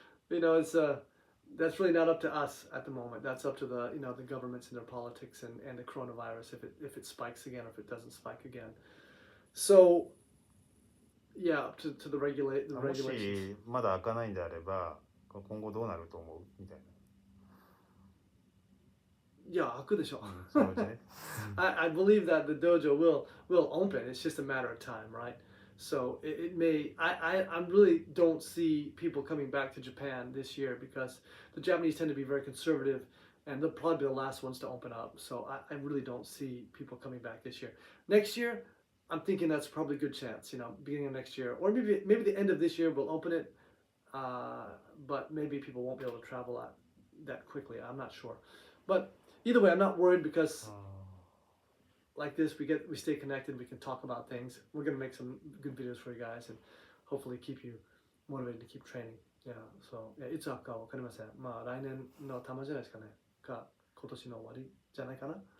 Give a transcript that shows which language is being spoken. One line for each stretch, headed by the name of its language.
English: It's that's really not up to us at the moment. That's up to the the governments and their politics and the coronavirus if it spikes again or if it doesn't spike again. So yeah, up to the regulations.
Japanese: もしまだ開かないんであれば今後どうなると思うみたいな。
English: Yeah,
Japanese: 開くでしょ。
English: I believe that the dojo will open. It's just a matter of time, right? So it may. I really don't see people coming back to Japan this year because the Japanese tend to be very conservative, and they'll probably be the last ones to open up. So I really don't see people coming back this year. Next year, I'm thinking that's probably a good chance. Beginning of next year, or maybe the end of this year we'll open it. But maybe people won't be able to travel that quickly. I'm not sure, but. Either way, I'm not worried because like this, we stay connected. We can talk about things. We're going to make some good videos for you guys and hopefully keep you motivated to keep training. Yeah, so,
Japanese: いつ開くかわかりません。まあ来年の頭じゃないですかね。か、今年の終わりじゃないかな。